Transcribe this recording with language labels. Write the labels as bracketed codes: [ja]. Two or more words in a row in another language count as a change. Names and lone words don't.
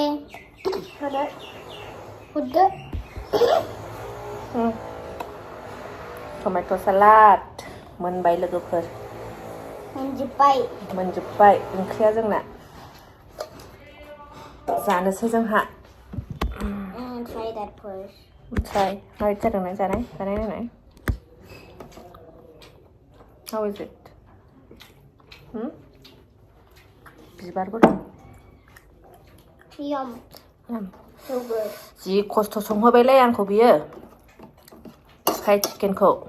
[brx] होदो टमेट' सालाद मोनबाय लोगोफोर मोनजोब्बाय ओंख्रिया जोंना जानोसै जोंहा [en] try that first [brx] try मारै जादोंना जानाय नायनाय [en] how is it [brx] बिबारबो दं [en] yum so good [brx] जि खस्थ' संहोबायलाय आंखौ बियो [en] fried chicken